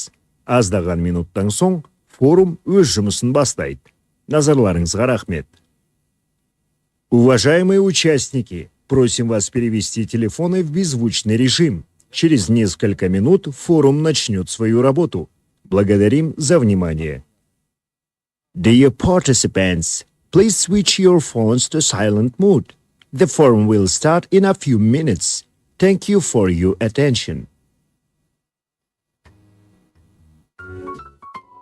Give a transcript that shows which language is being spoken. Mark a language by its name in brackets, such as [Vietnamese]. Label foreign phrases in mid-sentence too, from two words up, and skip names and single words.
[Kazakh] Аздаған минуттан соң форум өз жұмысын бастайды. Назарларыңызға рахмет. [Russian] Уважаемые участники, просим вас перевести телефоны в беззвучный режим. Через несколько минут форум начнет свою работу. Благодарим за внимание. [English] Dear participants, please switch your phones to silent mode. The forum will start in a few minutes. Thank you for your attention.